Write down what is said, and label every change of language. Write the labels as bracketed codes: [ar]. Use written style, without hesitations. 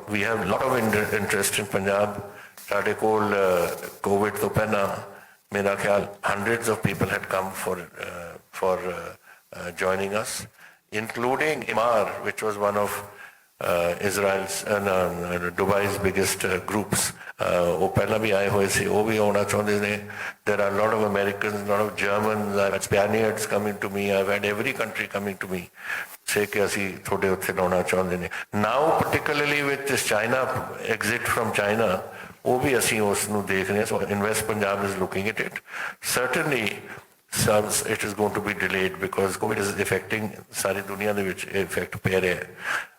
[en] We have a lot of interest in Punjab। [pa] ਸਾਡੇ ਕੋਲ COVID ਤੋਂ ਪਹਿਲਾਂ ਮੇਰਾ ਖਿਆਲ [en] hundreds of people had come for joining us, including Emaar, which was one of Israel's Dubai's biggest groups। [pa] ਉਹ ਪਹਿਲਾਂ ਵੀ ਆਏ ਹੋਏ ਸੀ, ਉਹ ਵੀ ਆਉਣਾ ਚਾਹੁੰਦੇ ਨੇ। [en] There are a lot of Americans, a lot of Germans, Spaniards coming to me। I've had every country coming to me say [pa] ਕਿ ਅਸੀਂ ਤੁਹਾਡੇ ਉੱਥੇ ਲਾਉਣਾ ਚਾਹੁੰਦੇ ਨੇ। [en] Now particularly with this China exit from China, [pa] ਉਹ ਵੀ ਅਸੀਂ ਉਸ ਨੂੰ ਦੇਖ ਰਹੇ ਹਾਂ। [en] So Invest Punjab is looking at it। Certainly it is going to be delayed because COVID is affecting [pa] ਸਾਰੀ ਦੁਨੀਆ ਦੇ ਵਿੱਚ ਇਫੈਕਟ ਪੈ ਰਿਹਾ ਹੈ।